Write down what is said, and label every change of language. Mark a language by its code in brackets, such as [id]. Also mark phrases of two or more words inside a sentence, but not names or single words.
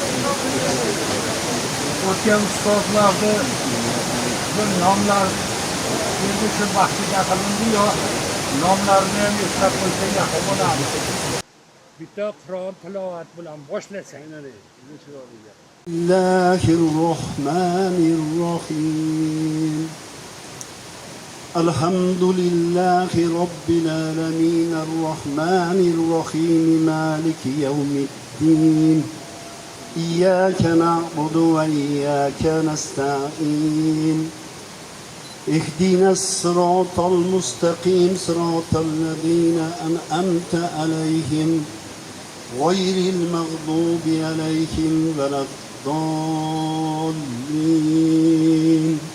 [uz] O'tgan ustozlarni bir nomlar endi shu vaqtida qilindi-yu, nomlarini ham eslab qo'ysa yaxshi bo'ladi. Bitta Qur'on tilovat bilan boshlasak. [ar] بسم الله الرحمن الرحيم. الحمد لله رب العالمين. الرحمن الرحيم مالك يوم الدين. إياك نعبد وإياك نستعين. اهدنا الصراط المستقيم صراط الذين أنعمت عليهم غير المغضوب عليهم ولا الضالين.